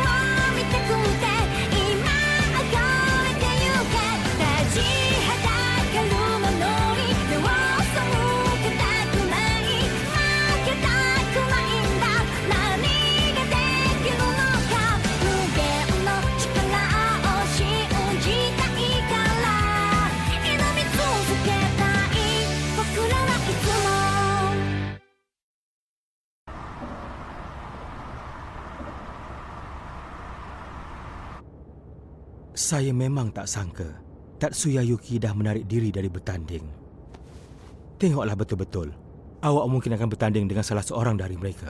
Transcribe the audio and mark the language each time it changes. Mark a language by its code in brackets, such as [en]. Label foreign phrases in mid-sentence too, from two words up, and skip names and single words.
[ja] 見たくて今を越えてゆけ立ちはだかるものに目を背けたくない負けたくないんだ何ができるのか無限の力を信じたいから挑み続けたい僕らはいつも [ms] Saya memang tak sangka Tatsuya Yuki dah menarik diri dari bertanding. Tengoklah betul-betul. Awak mungkin akan bertanding dengan salah seorang dari mereka.